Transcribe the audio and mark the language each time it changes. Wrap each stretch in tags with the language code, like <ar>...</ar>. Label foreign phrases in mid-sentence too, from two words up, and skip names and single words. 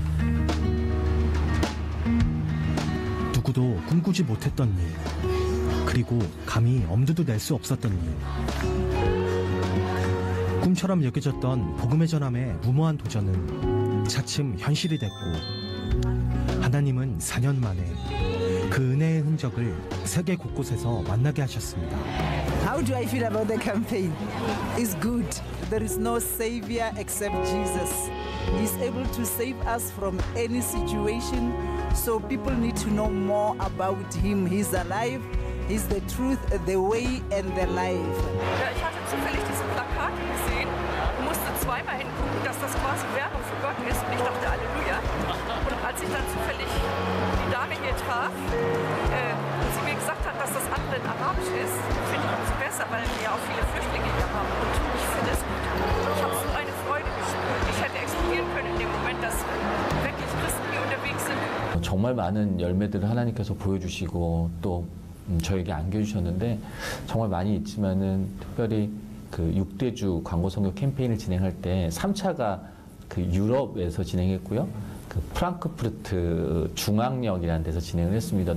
<ko>누구도 꿈꾸지 못했던 일, 그리고 감히 엄두도 낼 수 없었던 일. 꿈처럼 여겨졌던 복음의 전함의 무모한 도전은 차츰 현실이 됐고 하나님은 4년 만에 그 은혜의 흔적을 세계 곳곳에서 만나게 하셨습니다.</ko> <en>How do I feel about the campaign? It's good. There is no savior except Jesus. He's able to save us from any situation. So people need to know more about him. He's alive. He's the truth, the way and the life.</en> <de>Ja, ich hatte zufällig diese Plakate gesehen und musste zweimal hingucken, dass das quasi Werbung für Gott ist. Und ich dachte, Halleluja. Und als ich dann zufällig die Dame hier traf und sie mir gesagt hat, dass das andere in Arabisch ist, finde ich umso besser, weil wir ja auch viele Flüchtlinge hier haben. Und ich finde es gut. Ich habe so eine Freude gespürt. Ich hätte explodieren können in dem Moment, dass wirklich Christen hier unterwegs sind.</de> <ko>정말 많은 열매들을 하나님께서 보여주시고 또 저에게 안겨주셨는데 정말 많이 있지만은 특별히 그 6대주 광고 선교 캠페인을 진행할 때 3차가 그 유럽에서 진행했고요. 그 프랑크푸르트 중앙역이라는 데서 진행을 했습니다.</ko>